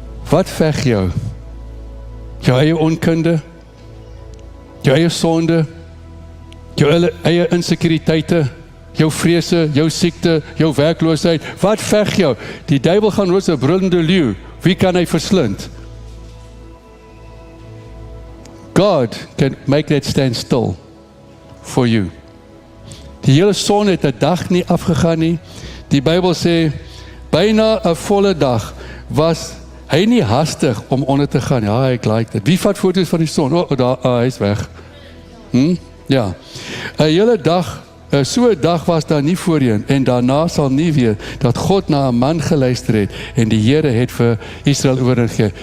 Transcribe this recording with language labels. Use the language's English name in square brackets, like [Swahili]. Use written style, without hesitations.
[Afrikaans] Wat veg jou? Jou eie onkunde? Jou eie sonde? Jou eie insekuriteite? Jou vrese, jou siekte, jou werkloosheid? Wat veg jou? Die duiwel gaan roos 'n brullende leeu. Wie kan hy verslind? [English] God can make that stand still for you. [Afrikaans] Die hele son het 'n dag nie afgegaan nie. Die Bybel sê, byna 'n volle dag was hy nie hastig om onder te gaan. Ja, ek like dit. Wie vat foto's van die son? Daar, hy is weg. Ja. 'n hele dag, so 'n dag was daar nie voorheen en daarna sal nie weer dat God na 'n man geluister het en die Here het vir Israel oorgegee.